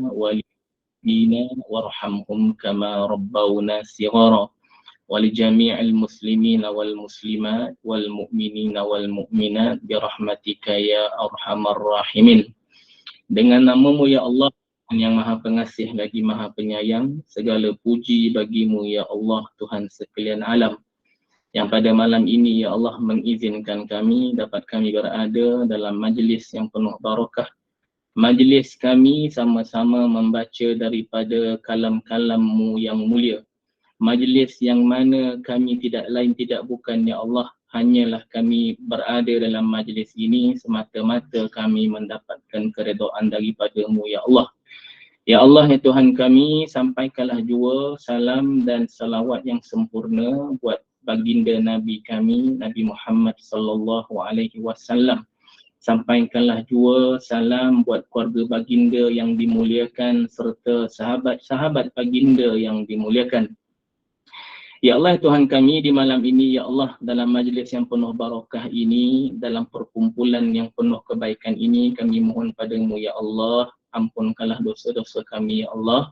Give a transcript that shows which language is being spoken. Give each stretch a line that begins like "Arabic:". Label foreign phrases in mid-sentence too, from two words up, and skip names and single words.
Arabic: والدينا وارحمهم كما ربونا صغارا ولجميع المسلمين والمسلمات والمؤمنين والمؤminat برحمتك يا أرحم الراحمين.
Malay: Dengan namamu
Arabic: يا الله
Malay: yang maha pengasih lagi maha penyayang, segala puji bagimu
Arabic: يا الله
Malay: Tuhan sekalian alam, yang pada malam ini ya Allah mengizinkan kami dapat kami berada dalam majlis yang penuh barakah. Majlis kami sama-sama membaca daripada kalam-kalam-Mu yang mulia. Majlis yang mana kami tidak lain tidak bukan
Arabic: يا الله,
Malay: hanyalah kami berada dalam majlis ini semata-mata kami mendapatkan keredaan daripada-Mu ya Allah.
Arabic: يا الله
Malay: ya Tuhan kami, sampaikanlah jua salam dan salawat yang sempurna buat baginda Nabi kami, Nabi Muhammad
Arabic: صلى الله عليه وسلم.
Malay: Sampaikanlah jua salam buat keluarga baginda yang dimuliakan serta sahabat-sahabat baginda yang dimuliakan.
Arabic: يا الله
Malay: Tuhan kami, di malam ini
Arabic: يا الله,
Malay: dalam majlis yang penuh barakah ini, dalam perkumpulan yang penuh kebaikan ini, kami mohon padamu
Arabic: يا الله,
Malay: ampunkanlah dosa-dosa kami
Arabic: يا الله.